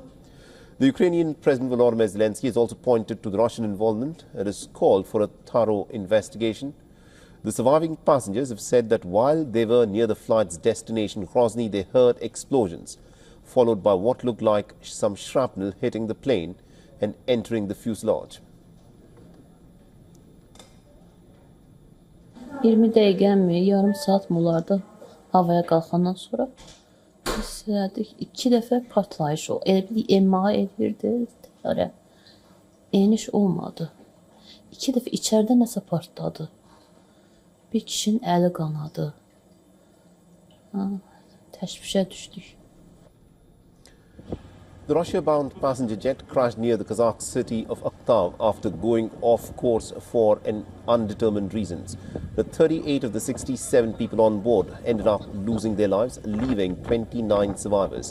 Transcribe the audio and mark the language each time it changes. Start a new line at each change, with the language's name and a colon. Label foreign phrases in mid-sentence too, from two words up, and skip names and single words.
English: The Ukrainian President Volodymyr Zelensky has also pointed to the Russian involvement and has called for a thorough investigation. The surviving passengers have said that while they were near the flight's destination, Grozny, they heard explosions, followed by what looked like some shrapnel hitting the plane and entering the fuselage.
Azerbaijani: 20 dəqiqə mi, yarım saat mı olardı havaya qalxandan sonra biz sürərdik. 2 dəfə partlayış oldu. Elə bir emma edirdi təyyarə. Eniş olmadı. 2 dəfə içəridə nəsə partladı. Bir kişinin əli qanadı. Təşvişə düşdük.
English: The Russia-bound passenger jet crashed near the Kazakh city of Aktau after going off course for an undetermined reasons. The 38 of the 67 people on board ended up losing their lives, leaving 29 survivors.